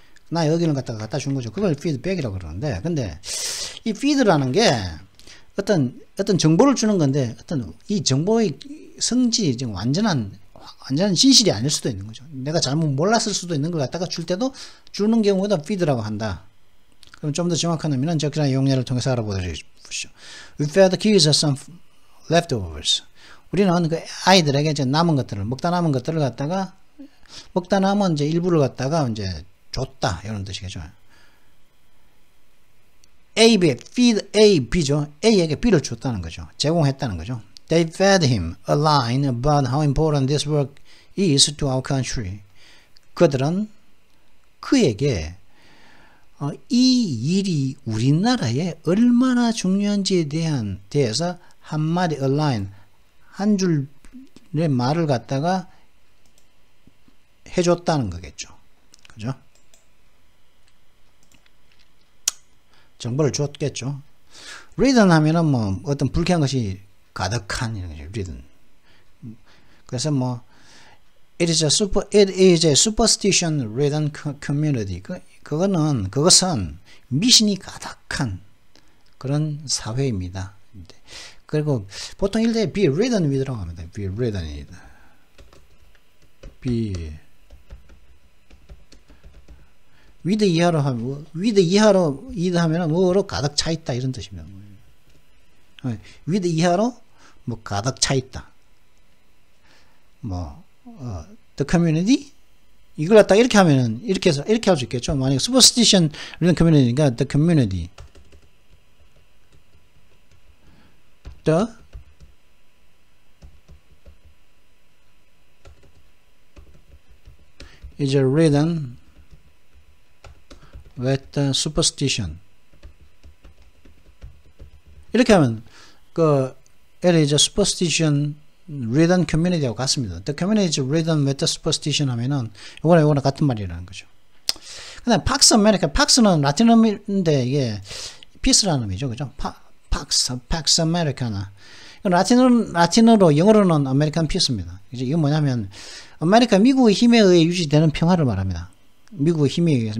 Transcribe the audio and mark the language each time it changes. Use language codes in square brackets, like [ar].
[ko] 나의 의견을 갖다 주는 거죠. 그걸 피드백이라고 그러는데, 근데 이 피드라는 게 어떤 정보를 주는 건데, 어떤 이 정보의 성질이 지금 완전한 진실이 아닐 수도 있는 거죠. 내가 잘못 몰랐을 수도 있는 걸 갖다가 줄 때도 주는 경우에도 피드라고 한다. 그럼 좀 더 정확한 의미는 적절한 용례를 통해서 알아보도록 보시죠. [en] We fed the kids some leftovers. [ko] 우리는 그 아이들에게 이제 남은 것들을 먹다 남은 것들을 갖다가 먹다 남은 이제 일부를 갖다가 이제 줬다 이런 뜻이겠죠. A에 feed A, B죠. A에게 B를 줬다는 거죠. 제공했다는 거죠. [en] They fed him a line about how important this work is to our country. [ko] 그들은 그에게 이 일이 우리나라에 얼마나 중요한지에 대해서 한마디 align 한 줄의 말을 갖다가 해줬다는 거겠죠. 그죠? 정보를 줬겠죠. reading 하면은 뭐 어떤 불쾌한 것이 가득한 이런 거죠. [en] reading. 그래서 뭐 it is a superstition ridden community. [ko] 그것은 미신이 가득한 그런 사회입니다. 그리고 보통 일대 [en] be ridden with [ko] 라고 합니다. [en] be ridden with. [ko] be with 이하로 하면 with 하면은 뭐로 가득 차 있다 이런 뜻입니다. with 이하로 뭐 가득 차 있다. 뭐 the community 이걸 갖다 이렇게 하면은 이렇게 해서 이렇게 할 수 있겠죠. 만약 superstition 이런 community니까 [en] the community the is ridden with the superstition. [ko] 이렇게 하면 it is a superstition ridden community하고 같습니다. [en] The community is ridden with the superstition [ko] 하면은 이거랑 같은 말이라는 거죠. 근데 팍스 아메리카, 팍스는 라틴어인데 이게 피스라는 의미죠. 그죠? 팍스 아메리카나. 라틴어로 영어로는 아메리칸 피스입니다. 이건 뭐냐면 미국의 힘에 의해 유지되는 평화를 말합니다. 미국의 힘에 의해서.